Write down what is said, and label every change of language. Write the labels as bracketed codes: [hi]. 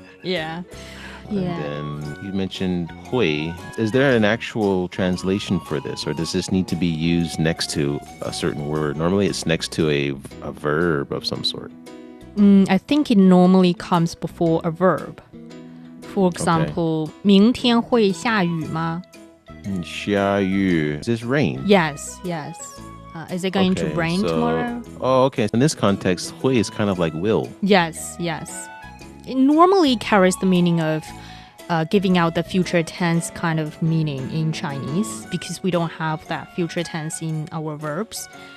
[en] Yeah. And then you mentioned hui. Is there an actual translation for this, or does this need to be used next to a certain word? Normally it's next to a verb of some sort. I think it normally comes before a verb. For example, [zh] 明天会下雨吗? [en] 下雨.Is this rain? Yes. Is it going to rain tomorrow? Oh, okay. In this context, hui is kind of like will. Yes. It normally carries the meaning of giving out the future tense kind of meaning in Chinese because we don't have that future tense in our verbs.